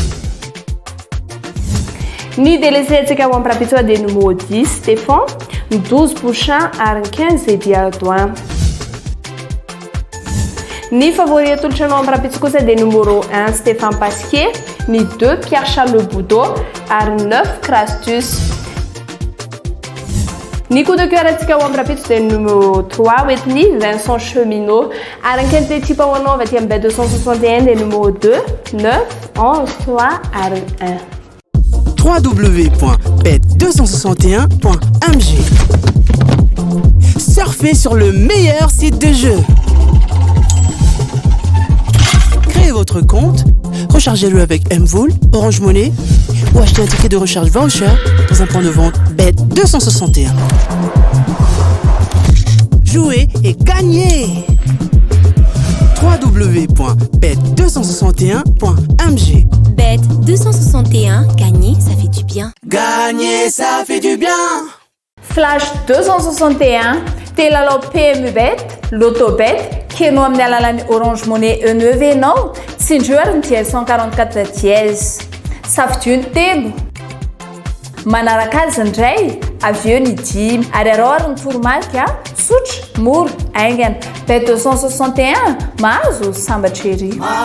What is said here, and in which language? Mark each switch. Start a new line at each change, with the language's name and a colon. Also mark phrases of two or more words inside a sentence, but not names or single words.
Malagasy: ny délaissé atsika ho amparapitsoa dia numéro 10 Stéphane 12 Bouchin ary 15 Edi Ardouin ny favori atolotra anao amparapitso kosa dia numéro 1 Stéphane Pasquier ny 2 Pierre Charles Le Boudot ary 9 Crastus ny
French: coup de cœur
Malagasy: atsika ho amparapitso dia numéro 3 oetiny Vincent Cheminot ary ankany type ho anao avy aty amin'ny Bet261 dia numéro 2 9 11 3 ary 1
French: www.bet261.mg. Surfez sur le meilleur site de jeu. Créez votre compte, rechargez-le avec Mvoul, Orange Money ou achetez un ticket de recharge voucher dans un point de vente Bet261. Jouez et gagnez. www.bet261.mg. Bet261, gagner, ça fait du bien. Gagner, ça fait du bien.
Malagasy: Flash 261 telalao PMU bet Loto bet kenao amin'ny alalan'ny Orange Money E9 enao tsindrio ary ny dièse 144 dièse safidio ny telo manaraka azy indray avy eo ny dimy ary arao ary ny toromarika sotra mora aingana bet 261 mahazo sambatra ery